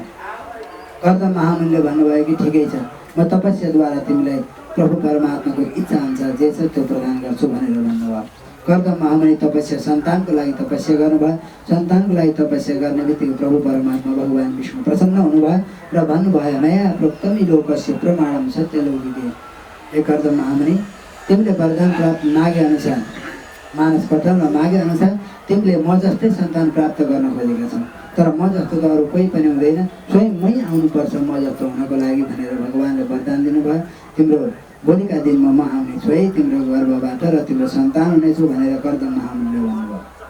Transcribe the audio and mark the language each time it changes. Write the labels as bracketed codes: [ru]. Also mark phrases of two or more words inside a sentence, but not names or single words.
[ne] कर्दम महामुनिले भन्नुभयो कि ठिकै छ, म तपस्याद्वारा तिमीलाई प्रभु परमात्माको इच्छा अनुसार जे छ त्यो प्रदान गर्छु भनेर भन्नुभयो। कर्दम महामुनि तपस्या सन्तानको लागि तपस्या गर्नुभयो। सन्तानको लागि तपस्या गर्ने बित्तिकै प्रभु परमात्मा भगवान् विष्णु प्रसन्न हुनुभयो र भन्नुभयो, [sa] नया प्रोक्तमी लोकस्य प्रमाणम सत्यलौकिके। [ne] हे कर्दम महामुनि, तिमीले वरदान प्राप्त मागे अनुसार मानस पटलमा मागे अनुसार तिमीले म जस्तै सन्तान प्राप्त गर्न खोजेका छौ। तर म जस्तो त अरू कोही पनि हुँदैन, स्वयं मै आउनुपर्छ म जस्तो हुनको लागि भनेर भगवान्ले वरदान दिनुभयो। तिम्रो भोलिका दिनमा म आउनेछु है तिम्रो गर्भबाट र तिम्रो सन्तान हुनेछु भनेर कर्दम महामुनिले भन्नुभयो।